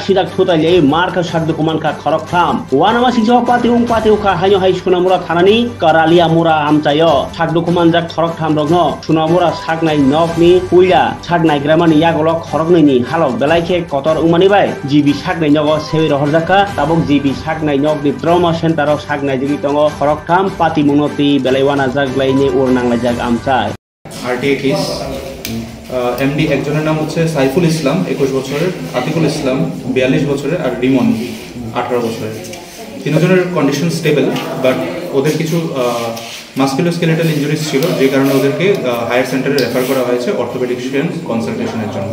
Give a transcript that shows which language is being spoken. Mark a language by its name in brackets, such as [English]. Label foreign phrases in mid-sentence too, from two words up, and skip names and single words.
[Bodo] सिदाक थुताइले मारखा साकदुकुमानखा खरकथाम वानामा सिंसो पातिउखा हाइनोहाय सुनामुरा थानानि करालिया मुरा आमचायो साकदुकुमानजाक खरकथाम रगनो सुनामुरा साकनाय नकनि पुइला साकनाय ग्रामानि यागल खरकनैनि हालक बेलाइखे कतर उमानिबाय जिबि साकनाय नग सेवि रहरजाका ताबक जिबि साकनाय नगनि ट्रमा सेन्टाराव साकनाय जिबि तंग खरकथाम पातिमुं बेलाइवाना जागलाइनि उरनांलाइजाक आमचाय [Bangla] आरटीए केस एमडी একজনের নাম হচ্ছে সাইফুল ইসলাম 21 বছরের, আতিকুল ইসলাম 42 বছরের আর রিমন 18 বছরের। তিনজনের কন্ডিশন স্টেবল, বাট ওদের কিছু [English] musculoskeletal injuries [Bangla] ছিল, যে কারণে ওদেরকে [English] higher centre [Bangla] রেফার করা হয়েছে [English] orthopedician consultation [Bangla] জন্য।